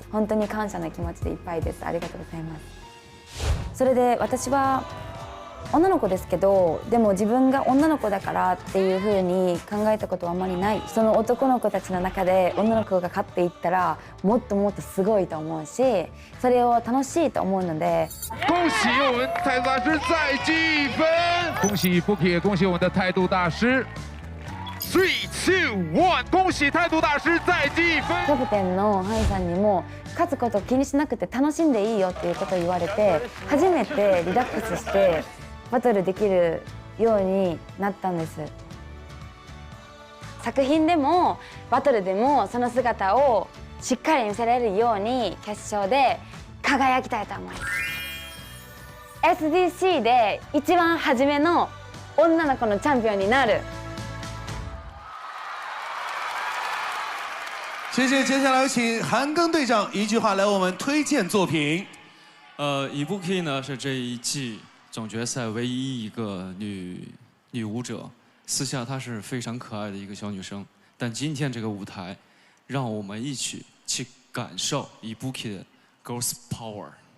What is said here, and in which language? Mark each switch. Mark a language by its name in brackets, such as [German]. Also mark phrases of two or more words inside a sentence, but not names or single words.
[Japanese] 本当に感謝の気持ちでいっぱいです。ありがとうございます。それで私は女の子ですけど、でも自分が女の子だからっていう風に考えたことはあまりない。その男の子たちの中で女の子が勝っていったらもっともっとすごいと思うし、それを楽しいと思うので。 [Chinese] 恭喜我们态度大师再积1分，恭喜 Ibuki， 也恭喜我们的态度大师。3、2、1，恭喜態度大師再積1分。 [Japanese] キャプテンのハイさんにも勝つことを気にしなくて楽しんでいいよっていうことを言われて、初めてリラックスしてバトルできるようになったんです。作品でもバトルでもその姿をしっかり見せられるように決勝で輝きたいと思います。SDC で一番初めの女の子のチャンピオンになる。 [Chinese] 谢谢，接下来有请韩庚队长一句话来为我们推荐作品。 Ibuki 呢是这一季总决赛唯一一个女舞者，私下她是非常可爱的一个小女生，但今天这个舞台，让我们一起去感受 Ibuki 的 [English] Girls Power。